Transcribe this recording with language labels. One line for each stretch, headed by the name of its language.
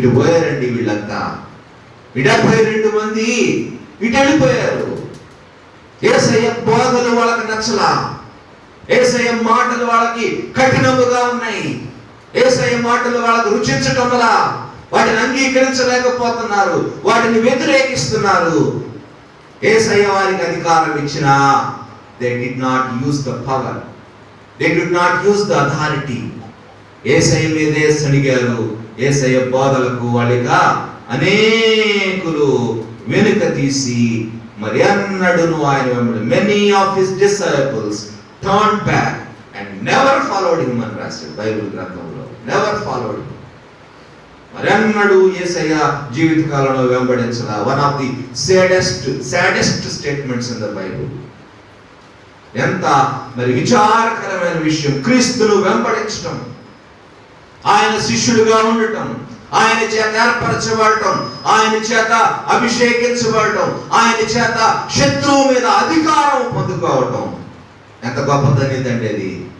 Telugu: ఇటు పోయారండి వీళ్ళంతా. 72 మంది ఇటు వెళ్ళిపోయారు. యేసయ్య బోధలు వాళ్ళకి నచ్చలా. యేసయ్య మాటలు వాళ్ళకి కఠినముగా ఉన్నాయి. యేసయ్య మాటలు వాళ్ళకు రుచించటం వల్ల వాటిని అంగీకరించలేకపోతున్నారు, వాటిని వ్యతిరేకిస్తున్నారు. యేసయ్య వారికి అధికారం ఇచ్చినా
English: they did not use the power, they did not use the authority.
Telugu: యేసయ్య మీదే సణిగారు. యేసయ్య బోధలకు వాళ్ళగా అనేకులు వెనుక తీసి మరి ఎన్నడూను ఆయన వెంబడి
English: many of his disciples turned back and never followed him
Telugu: అని రాశాడు బైబిల్ గ్రంథంలో.
English: never followed him.
Telugu: మరెన్నడూ యేసయ్య జీవితకాలంలో వెంబడించలా.
English: One of the saddest statements in the Bible.
Telugu: ఎంత మరి విచారకరమైన విషయం. క్రీస్తును వెంబడించటం, ఆయన శిష్యుడిగా ఉండటం, ఆయన చేత ఏర్పరచబడటం, ఆయన చేత అభిషేకించబడటం, ఆయన చేత శత్రువు మీద అధికారం పొందుకోవటం ఎంత గొప్ప ధన్యత అండి అది.